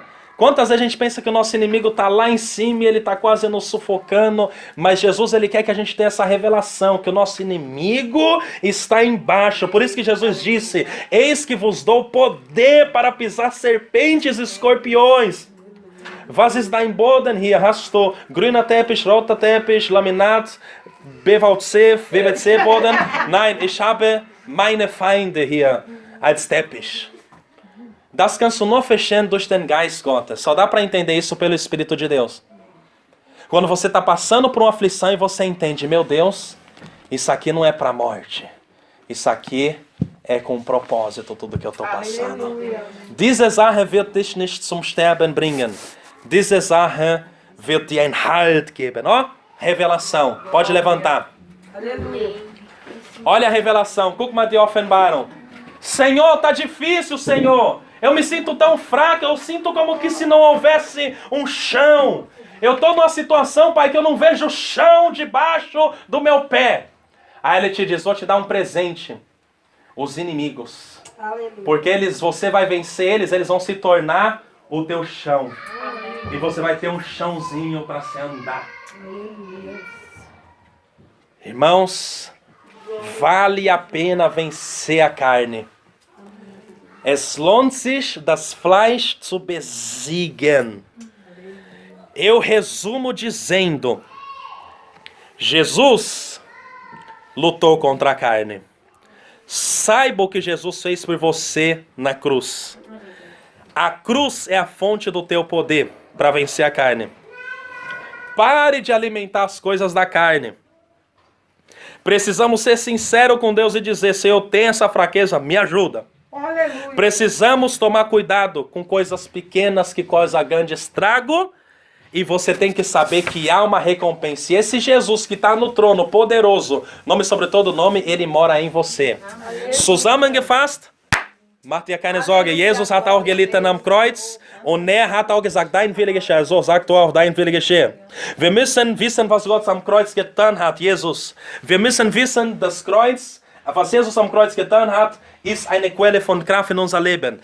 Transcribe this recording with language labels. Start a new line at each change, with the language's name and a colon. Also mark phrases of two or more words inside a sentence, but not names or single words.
Portuguese: Quantas vezes a gente pensa que o nosso inimigo está lá em cima e ele está quase nos sufocando, mas Jesus, ele quer que a gente tenha essa revelação, que o nosso inimigo está embaixo. Por isso que Jesus disse, eis que vos dou poder para pisar serpentes e escorpiões.
German: Was ist dein Boden hier? Hast du grüner Teppich, roter Teppich, Laminat, BVC Boden? Nein, ich habe meine Feinde hier als Teppich. Das kannst du nur verstehen durch den Geist Gottes.
Portuguese: Só dá para entender isso pelo Espírito de Deus. Quando você está passando por uma aflição e você entende, meu Deus, isso aqui não é para a morte. Isso aqui é com propósito, tudo que eu estou passando. Diese Sache wird dich nicht zum Sterben bringen. Diese Sache wird dir einen Halt geben. Ó, revelação. Pode levantar. Olha a revelação.
German: Guck mal die Offenbarung.
Portuguese: Senhor, tá difícil, Senhor. Eu me sinto tão fraco, eu sinto como que se não houvesse um chão. Eu estou numa situação, Pai, que eu não vejo o chão debaixo do meu pé. Aí ele te diz, vou te dar um presente. Os inimigos. Aleluia. Porque você vai vencer eles vão se tornar o teu chão. E você vai ter um chãozinho para se andar. Irmãos, vale a pena vencer a carne.
German: Es lohnt sich, das Fleisch zu besiegen.
Portuguese: Eu resumo dizendo: Jesus lutou contra a carne. Saiba o que Jesus fez por você na cruz. A cruz é a fonte do teu poder para vencer a carne. Pare de alimentar as coisas da carne. Precisamos ser sinceros com Deus e dizer: se eu tenho essa fraqueza, me ajuda. Aleluia. Precisamos tomar cuidado com coisas pequenas que causam grande estrago. E você tem que saber que há uma recompensa. E esse Jesus que está no trono, poderoso, nome sobre todo nome, ele mora em você.
German: Zusammengefasst, mach dir keine Sorge. Jesus hat auch gelitten am Kreuz. Und er hat auch gesagt, dein Wille geschehe. So, sagt du auch, dein Wille geschehe. Wir müssen wissen, was Gott am Kreuz getan hat, Jesus. Wir müssen wissen, das Kreuz, was Jesus am Kreuz getan hat, ist eine Quelle von Kraft in unser Leben.